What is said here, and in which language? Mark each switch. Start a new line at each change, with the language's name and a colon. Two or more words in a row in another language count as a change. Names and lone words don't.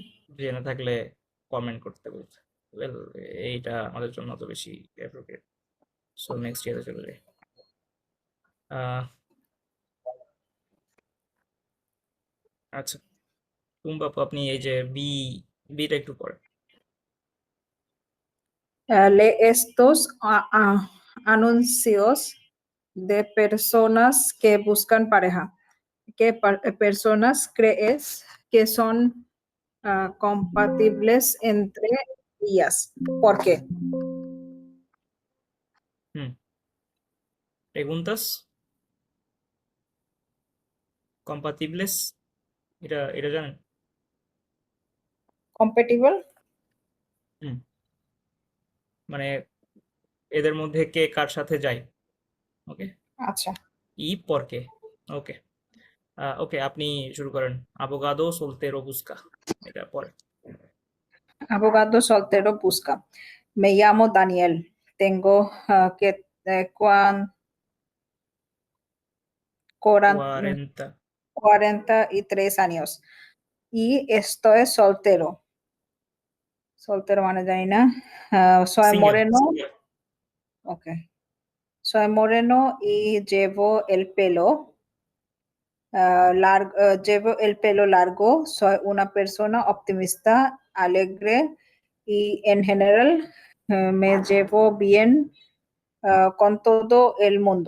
Bangla: জেনে থাকলে কমেন্ট করতে বলছে। ওয়েল, এইটা আমাদের জন্য অত বেশি অ্যাপ্রোপ্রিয়েট। সো
English: next year
Bangla: চলে যাই। আহ, আচ্ছা, টুম্বাপু আপনি এই যে বিটা একটু পড়েন।
Spanish: Lee estos anuncios de personas que buscan pareja. ¿Qué personas crees que son compatibles entre ellas? ¿Por qué? হুম, preguntas compatibles,
Bangla: এটা জানেন?
Spanish: Compatible?
Bangla: হুম, মানে এদের মধ্যে কে কার সাথে যায়। ওকে, আচ্ছা, ই পরকে। ওকে, ওকে, আপনি শুরু করেন।
Spanish: abogado soltero busca,
Bangla: এটা পরে।
Spanish: abogado soltero busca. Me llamo Daniel. Tengo que 40। 43 años y estoy soltero.
Bangla: Soltero মানে জানি না। Soy সিঙ্গেল।
Spanish: moreno. Ok. Soy moreno y llevo el pelo largo. Soy una persona optimista, alegre y en general me llevo bien con todo el mundo.